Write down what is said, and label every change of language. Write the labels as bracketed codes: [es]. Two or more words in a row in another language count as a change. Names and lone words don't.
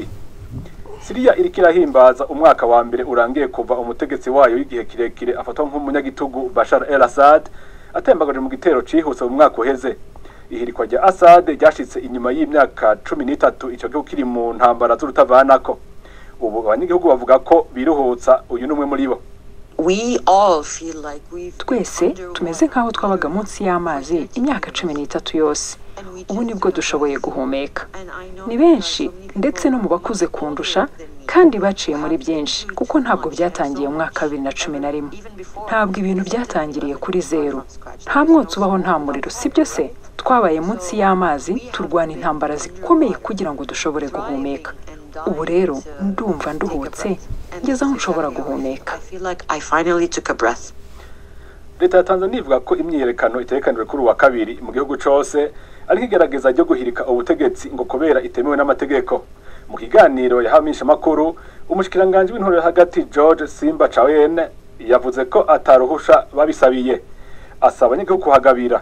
[rn] Syria irikira himbaza umwaka wa mbere urangiye kuva umutegetsi wayo w'igihe kirekire afatwa nk'umunyagitugu Bashar el-Assad atembagaje mu gitero cihuse mu mwaka uheze. Ihirikwa rya Assad ryashitse inyuma y'imyaka 13 ico gihugu kiri mu ntambara z'urutavanako. Ubu abanyagihugu bavuga ko biruhutsa uyu numwe muri bo. [rw] Twese tumeze nk'aho twabaga munsi y'amazi imyaka 13 yose. Ubu nibwo dushoboye guhumeka. Ni benshi ndetse no mu bakuze kundusha kandi baciye muri byinshi kuko ntabwo byatangiye mu mwaka 2011. Ntabwo ibintu byatangiriye kuri zero. Nta mwotsi ubaho nta muriro, sibyo se? Twabaye munsi y'amazi turwana intambara zikomeye kugira ngo dushobore guhumeka. Ubu rero ndumva nduhutse ngeze aho nshobora guhumeka. [rn] Leta ya Tanzania ivuga ko imyiyerekano itegekanijwe kuri wa kabiri mu gihugu cyose ari nk'igerageza ryo guhirika ubutegetsi ngo kubera itemewe n'amategeko. Mu kiganiro yahamisha makuru umushikiranganje w'intore hagati George Simba Chawene yavuze ko ataruhusha babisabiye, asaba abanyagihugu kuhagabira.